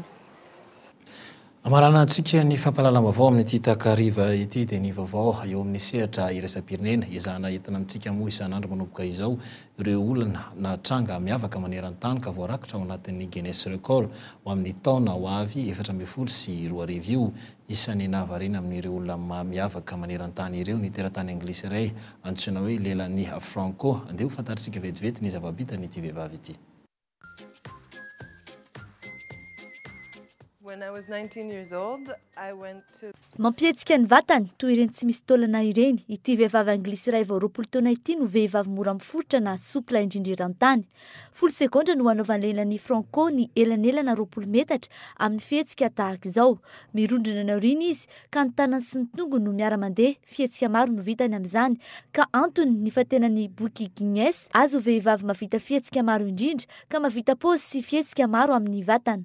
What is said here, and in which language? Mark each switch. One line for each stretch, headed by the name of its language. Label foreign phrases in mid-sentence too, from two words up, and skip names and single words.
Malagasy: Amarana antsika ny fampalalam-baovao amin'ny ity takariva ity dia ny vaovao eo amin'ny sehatra iraisam-pirenena izana entina amintsika moa isan'andro manomboka izao ireo olana na tranga miavaka maneran-tany ka voarakitra ao anatin'ny Guinness Record ho amin'ny taona ho avy 14 sy 2 arivo io. Isan'ny nahavariana amin'ireo olona miavaka maneran-tany ireo ny teratany anglisy iray antsoina hoe lelan'ny Franco. Andeha ho fantaritsika vetivety ny zava-bitany ity vehivavy ity.
English: When I was 19 years old, I went to...
Malagasy: Mampietsika ny vatany toy ireny tsy misy taolana ireny, ity vehivavy anglisy iray vao 20 taona ity no vehivavy mora miforitra na sopla indrindra eran-tany. 10 sekondra no hanaovany lelan'ny Franco ny elanelana 20 metatra amin'ny fihetsika tahaka izao. Mirondrina ny aoriana izy ka ny tanany sy ny tongony no miara-mandeha, fihetsika maro no vitany amin'izany ka antony ny fatenany boky Guinness azo vehivavy mavita fihetsika maro indrindra ka mavita pôzy sy fihetsika maro amin'ny vatany.